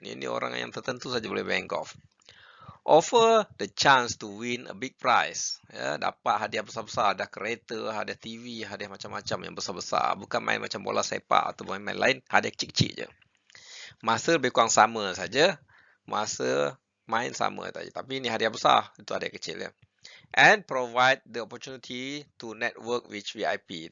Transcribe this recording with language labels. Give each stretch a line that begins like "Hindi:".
Malay: Ini orang yang tertentu saja boleh main golf.
English: Offer the chance to win a big prize.
Malay: Ya, dapat hadiah besar-besar, ada kereta, ada TV, hadiah macam-macam yang besar-besar. Bukan main macam bola sepak atau main-main lain, hadiah kecil-kecil je. Masa lebih kurang sama saja. Masa main sama saja. Tapi ini hadiah besar, itu hadiah kecil ya.
English: And provide the opportunity to network with VIP.